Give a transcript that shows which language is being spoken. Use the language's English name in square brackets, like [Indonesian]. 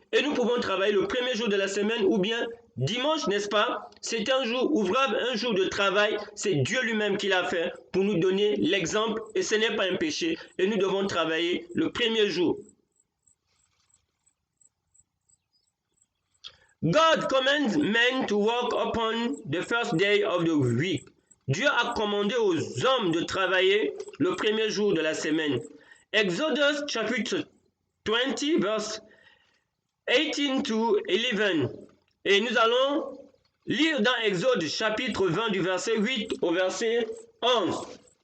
[French] Et nous pouvons travailler le premier jour de la semaine ou bien dimanche, n'est-ce pas? C'est un jour ouvrable, un jour de travail. C'est Dieu lui-même qui l'a fait pour nous donner l'exemple. Et ce n'est pas un péché. Et nous devons travailler le premier jour. [English] God commands men to work upon the first day of the week. [French] Dieu a commandé aux hommes de travailler le premier jour de la semaine. Exodus chapitre 20 verse 18 to 11. Et nous allons lire dans Exode chapitre 20 du verset 8 au verset 11.